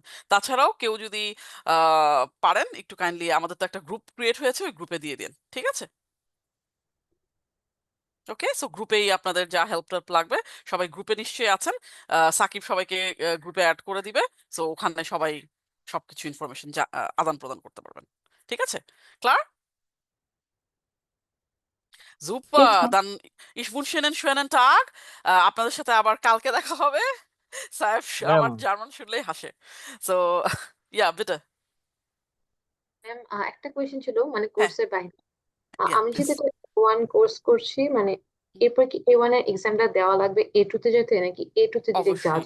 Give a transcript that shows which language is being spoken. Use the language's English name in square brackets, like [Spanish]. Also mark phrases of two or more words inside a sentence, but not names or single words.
[Bangla] তাছাড়াও কেউ যদি পারেন একটু কাইন্ডলি, আমাদের তো একটা [English] group create [Bangla] হয়েছে, ওই গ্রুপে দিয়ে দিন। ঠিক আছে, ওকে। সো গ্রুপেই আপনাদের যা হেল্প টেল্প লাগবে, সবাই গ্রুপে নিশ্চয়ই আছেন। সাকিব সবাইকে গ্রুপে অ্যাড করে দিবে, সো ওখানে সবাই সবকিছু ইনফরমেশন আদান প্রদান করতে পারবেন। ঠিক আছে, ক্লার? [German] Super, dann ich wünsche Ihnen einen schönen Tag. [Bangla] আপনাদের সাথে আবার কালকে দেখা হবে। সাহেব আমার জার্মান শুনলেই হাসে। [German] so ja bitte. [Bangla] ম্যাম, একটা কোয়েশ্চেন ছিল, মানে হ্যাঁ, কোর্সের বাইরে। ইয়া আমি প্লিজ। যদি A1 কোর্স করছি, মানে এরপর কি A1 এর এক্সামটা দেওয়া লাগবে A2 তে যেতে, নাকি A2 তে ডিরেক্ট যাওয়া